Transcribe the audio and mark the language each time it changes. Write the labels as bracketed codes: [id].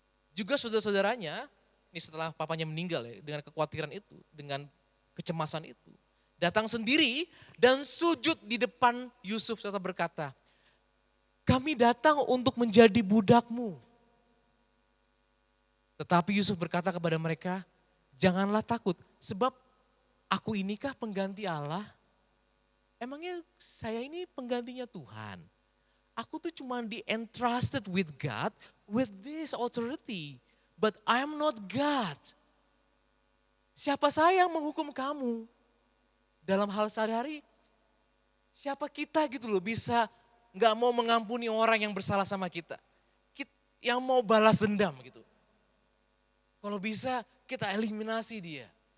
[id] Juga saudara-saudaranya, ini setelah papanya meninggal ya, dengan kekhawatiran itu, dengan kecemasan itu, datang sendiri dan sujud di depan Yusuf serta berkata, kami datang untuk menjadi budakmu. Tetapi Yusuf berkata kepada mereka, janganlah takut, sebab aku inikah pengganti Allah? Emangnya saya ini penggantinya Tuhan? Aku tuh cuma di-entrusted [en] with God, with this authority. But I am not God. [id] Siapa saya yang menghukum kamu? Dalam hal sehari-hari, siapa kita gitu loh bisa gak mau mengampuni orang yang bersalah sama kita. Yang mau balas dendam gitu. Kalau bisa kita eliminasi dia.